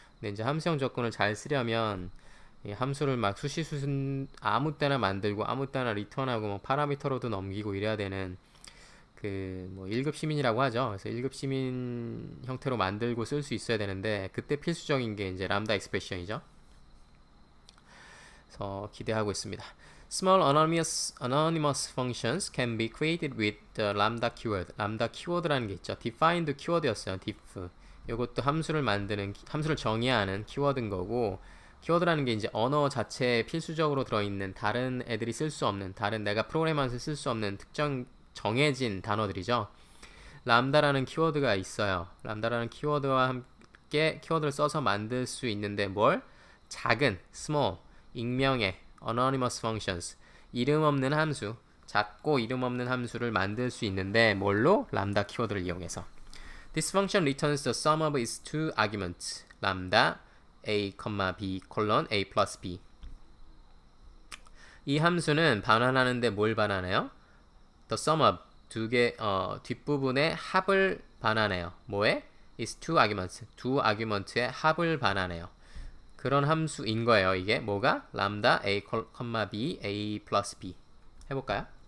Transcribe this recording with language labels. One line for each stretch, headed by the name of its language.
Korean: 근데 이제 함수형 접근을 잘 쓰려면 이 함수를 막 수시수순 아무 때나 만들고 아무 때나 리턴하고 뭐 파라미터로도 넘기고 이래야 되는 그 뭐 1급 시민이라고 하죠. 그래서 1급 시민 형태로 만들고 쓸 수 있어야 되는데 그때 필수적인 게 이제 람다 익스프레션이죠. 그래서 기대하고 있습니다.
English: Small anonymous functions can be created with the lambda keyword.
Korean: 람다 키워드라는 게 있죠. defined 키워드였어요. diff. 이것도 함수를 만드는 함수를 정의하는 키워드인 거고 키워드라는 게 이제 언어 자체에 필수적으로 들어있는 다른 애들이 쓸 수 없는 다른 내가 프로그램에서 쓸 수 없는 특정 정해진 단어들이죠. 람다라는 키워드가 있어요. 람다라는 키워드와 함께 키워드를 써서 만들 수 있는데 뭘? 작은, small, 익명의 anonymous functions, 이름 없는 함수, 작고 이름 없는 함수를 만들 수 있는데 뭘로? 람다 키워드를 이용해서.
English: This function returns the sum of its two arguments, lambda a, b, a plus b.
Korean: 이 함수는 반환하는데 뭘 반환해요?
English: The sum of
Korean: 두 개 뒷부분의 합을 반환해요. 뭐에?
English: is two arguments.
Korean: 두 아규먼트의 합을 반환해요. 그런 함수인 거예요. 이게 뭐가? 람다 a, b, a plus b. 해볼까요?